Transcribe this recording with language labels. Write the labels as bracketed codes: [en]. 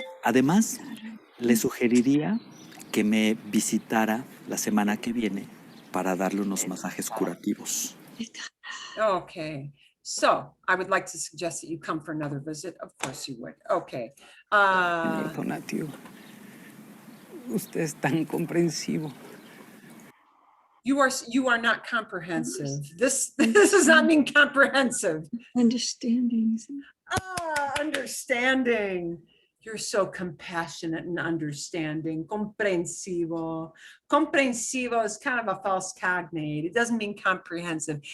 [es] Además, le sugeriría que me visitara la semana que viene para darle unos masajes curativos. [en] Okay. So I would like to suggest that you come for another visit. Of course you would. Okay. [es] Señor Donativo, usted es tan comprensivo. [en] You are not comprehensive. This does not mean comprehensive. Understanding. Understanding. You're so compassionate and understanding. Comprensivo. Comprensivo is kind of a false cognate. It doesn't mean comprehensive.